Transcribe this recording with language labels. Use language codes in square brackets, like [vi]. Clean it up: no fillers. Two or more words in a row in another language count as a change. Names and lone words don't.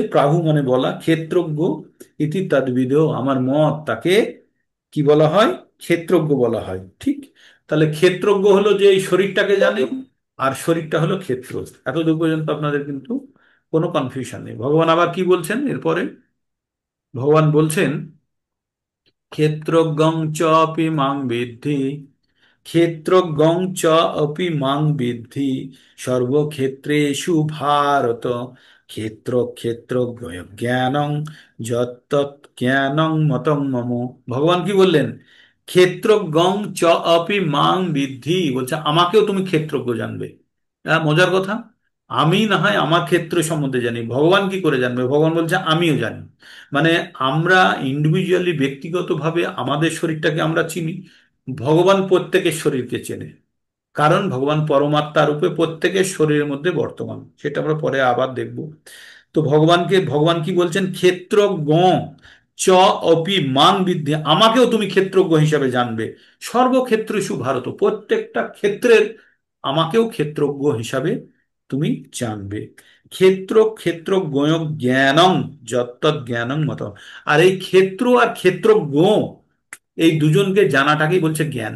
[bn] প্রাহু মানে বলা, [sa] क्षेत्रज्ञ इति तद्विद, [bn] আমার মত তাকে কি বলা হয়? ক্ষেত্রজ্ঞ বলা হয়। ঠিক। তাহলে ক্ষেত্রজ্ঞ হলো যে এই শরীরটাকে জানে, আর শরীরটা হলো ক্ষেত্র। এতদূর পর্যন্ত আপনাদের কিন্তু কোনো কনফিউশন নেই। ভগবান আবার কি বলছেন এরপরে? ভগবান বলছেন [sa] क्षेत्रज्ञं च अपि मां विद्धि, क्षेत्रज्ञं च अपि मां विद्धि सर्वक्षेत्रेषु भारत क्षेत्र क्षेत्र ज्ञानं यत्तत् ज्ञानं मतं मम। [bn] ভগবান কি বললেন? [sa] क्षेत्रज्ञं च अपि मां विद्धि, [bn] বলছে আমাকেও তুমি ক্ষেত্রজ্ঞ জানবে। মজার কথা। আমি না হয় আমার ক্ষেত্র সম্বন্ধে জানি, ভগবান কি করে জানবে? ভগবান বলছে আমিও জানি। মানে আমরা ইন্ডিভিজুয়ালি, ব্যক্তিগতভাবে আমাদের শরীরটাকে আমরা চিনি, ভগবান প্রত্যেকের শরীরকে চেনে। কারণ ভগবান পরমাত্মা রূপে প্রত্যেকের শরীরের মধ্যে বর্তমান, সেটা আমরা পরে আবার দেখব। তো ভগবান কি বলছেন? [sa] क्षेत्रज्ञ च अपि मां विद्धि, [bn] আমাকেও তুমি ক্ষেত্রজ্ঞ হিসাবে জানবে। [sa] सर्वक्षेत्रेषु भारत, [bn] প্রত্যেকটা ক্ষেত্রের আমাকেও ক্ষেত্রজ্ঞ হিসাবে তুমি জানবে। [sa] क्षेत्र क्षेत्र ज्ञानं यत्तत् ज्ञानं मत। [bn] আর এই ক্ষেত্র আর ক্ষেত্রজ্ঞ, এই দুজনকে জানাটাকেই বলছে জ্ঞান।